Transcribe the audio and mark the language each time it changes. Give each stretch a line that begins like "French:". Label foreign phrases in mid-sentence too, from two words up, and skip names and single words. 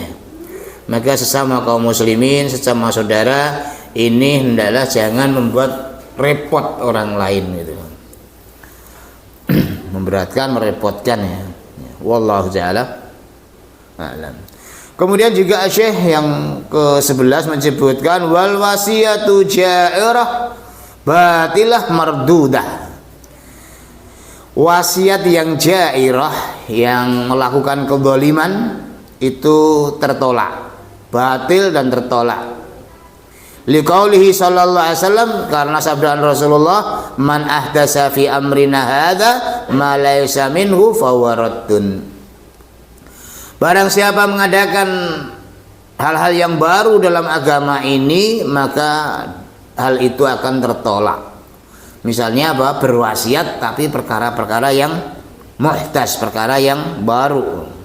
Indonesian: Maka sesama kaum muslimin, sesama saudara, ini hendaklah jangan membuat repot orang lain gitu. Memberatkan, merepotkan ya.
Arabic: والله تعالى أعلم.
Indonesian: Kemudian juga Syekh yang ke-11 menyebutkan
Arabic: والوصية الجائرة باطلة مردودة.
Indonesian: Wasiat yang ja'irah, yang melakukan kezaliman itu tertolak, batil dan tertolak.
Arabic: لقوله صلى الله عليه وسلم,
Indonesian: karena sabdaan Rasulullah,
Arabic: من أحدث في أمرنا هذا ما ليس منه فهو رد.
Indonesian: Barang siapa mengadakan hal-hal yang baru dalam agama ini, maka hal itu akan tertolak. Misalnya apa? Berwasiat tapi perkara-perkara yang muhdas, perkara yang baru.